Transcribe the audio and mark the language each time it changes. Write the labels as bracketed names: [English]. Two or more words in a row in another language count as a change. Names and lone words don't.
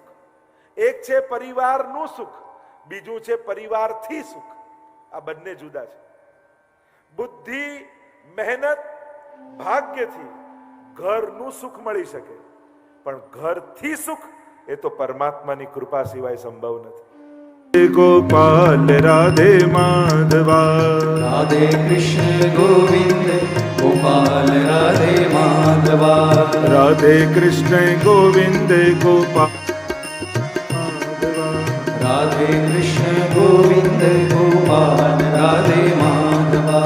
[Gujarati] એક છે પરિવારનું સુખ, બીજું છે પરિવારથી સુખ. આ બંને જુદા છે. બુદ્ધિ, મહેનત, ભાગ્યથી ઘરનું સુખ મળી શકે, પણ ઘરથી સુખ એ તો પરમાત્માની કૃપા સિવાય સંભવ નથી. [Hindi] गोपाल राधे माधवा, राधे कृष्ण गोविंद गोपाल राधे माधवा, राधे कृष्ण गोविंद गोपाल राधे कृष्ण गोविंद गोपाल राधे माधवा,